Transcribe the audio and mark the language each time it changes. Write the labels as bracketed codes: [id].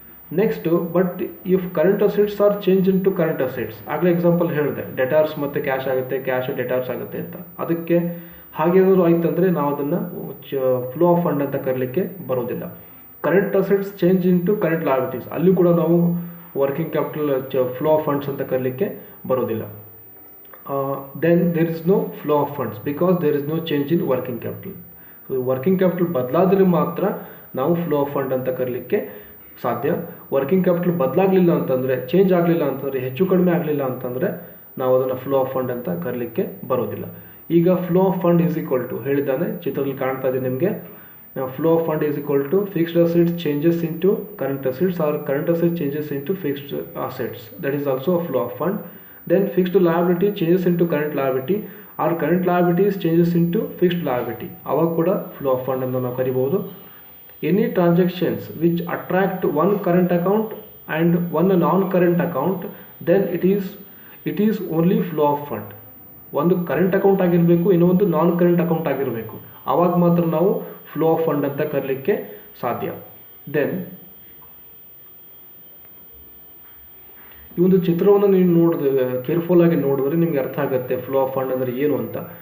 [en] next, but if current assets [kn] R change in to current assets, ಆಗಲೇ example ಹೇಳಿದೆ, ಡೆಟಾರ್ಸ್ ಮತ್ತು cash ಆಗುತ್ತೆ, cash ಡೆಟಾರ್ಸ್ ಆಗುತ್ತೆ ಅಂತ. ಅದಕ್ಕೆ ಹಾಗೇನಾದರೂ ಆಯ್ತಂದರೆ ನಾವು ಅದನ್ನು ಫ್ಲೋ ಆಫ್ ಫಂಡ್ ಅಂತ ಕರೀಲಿಕ್ಕೆ ಬರೋದಿಲ್ಲ. [en] current assets change in to current liabilities, [kn] ಅಲ್ಲಿ ಕೂಡ ನಾವು working capital flow of funds ಅಂತ ಕರೀಲಿಕ್ಕೆ ಬರೋದಿಲ್ಲ. [en] then there is no flow of funds because there is no change in working capital. [kn] So working capital ಬದಲಾದರೆ ಮಾತ್ರ ನಾವು ಫ್ಲೋ ಆಫ್ ಫಂಡ್ ಅಂತ ಕರೀಲಿಕ್ಕೆ ಸಾಧ್ಯ. ವರ್ಕಿಂಗ್ ಕ್ಯಾಪಿಟಲ್ ಬದಲಾಗಲಿಲ್ಲ ಅಂತಂದರೆ, ಚೇಂಜ್ ಆಗಲಿಲ್ಲ ಅಂತಂದರೆ, ಹೆಚ್ಚು ಕಡಿಮೆ ಆಗಲಿಲ್ಲ ಅಂತಂದರೆ ನಾವು ಅದನ್ನು ಫ್ಲೋ ಆಫ್ ಫಂಡ್ ಅಂತ ಕರೀಲಿಕ್ಕೆ ಬರೋದಿಲ್ಲ. ಈಗ [en] flow of fund is equal to [kn] ಹೇಳಿದ್ದಾನೆ, ಚಿತ್ರದಲ್ಲಿ ಕಾಣ್ತಾ ಇದೆ ನಿಮಗೆ. [en] Flow of fund is equal to fixed assets changes into current assets or current assets changes into fixed assets, that is also a flow of fund. Then fixed liability changes into current liability or current liabilities changes into fixed liability, [kn] ಅವಾಗ ಕೂಡ flow of fund ಅಂತ ನಾವು ಕರಿಬಹುದು. [en] Any transactions which attract one current account and one non-current account, then it is only flow of fund. [kn] ಒಂದು current account ಆಗಿರಬೇಕು, ಇನ್ನೊಂದು ನಾನ್ current account ಆಗಿರಬೇಕು, ಆವಾಗ ಮಾತ್ರ ನಾವು ಫ್ಲೋ ಆಫ್ ಫಂಡ್ ಅಂತ ಕರೀಲಿಕ್ಕೆ ಸಾಧ್ಯ. ದೆನ್ ಈ ಒಂದು ಚಿತ್ರವನ್ನು ನೀವು ಕೇರ್ಫುಲ್ ಆಗಿ ನೋಡಿದ್ರೆ ನಿಮಗೆ ಅರ್ಥ ಆಗುತ್ತೆ ಫ್ಲೋ ಆಫ್ ಫಂಡ್ ಅಂದರೆ ಏನು ಅಂತ.